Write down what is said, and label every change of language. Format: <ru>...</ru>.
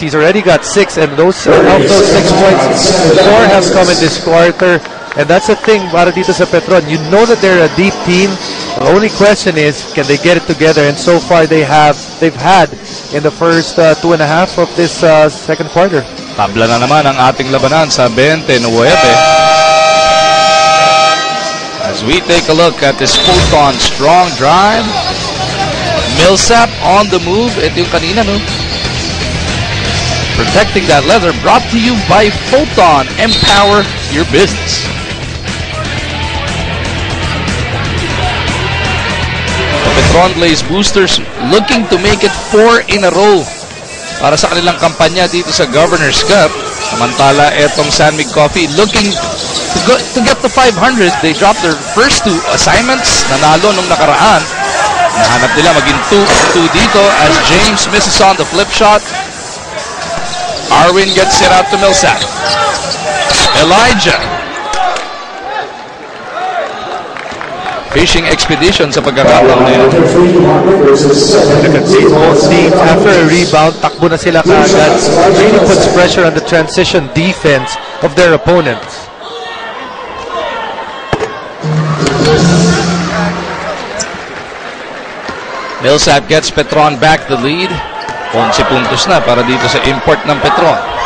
<en>He's already got 6, and of those 6 points, 4 have come in this quarter. And that's the thing</en> <tl>para dito sa Petron.</tl> <en>You know that they're a deep team. The only question is, can they get it together? And so far they've had in the first 2.5 of this second quarter.</en> <tl>Tabla na naman ang ating labanan sa 29.</tl> <en>As we take a look at this Photon strong drive. Millsap on the move.</en> <tl>Ito yung kanina, no?</tl> <en>Protecting that leather. Brought to you by Photon. Empower your business. The Petron Blaze Boosters looking to make it 4 in a row</en> <tl>para sa kanilang kampanya dito sa</tl> <en>Governor's Cup.</en> <tl>Samantala, etong</tl> <en>San Mig Coffee looking to get to 500. They dropped their first 2 assignments.</en> <tl>Nanalo nung nakaraan. Nahanap nila maging 2-2 dito</tl> <en>as James misses on the flip shot. Arwin gets it out to Millsap. Elijah</en> <tl>fishing expedition sa pagkakataon na yun.</tl> <en>Both teams, after a rebound,</en> <tl>takbo na sila kaagad.</tl> <en>Really puts pressure on the transition defense of their opponents. Millsap gets Petron back the lead.</en> <tl>11 puntos na para dito sa import ng Petron.</tl>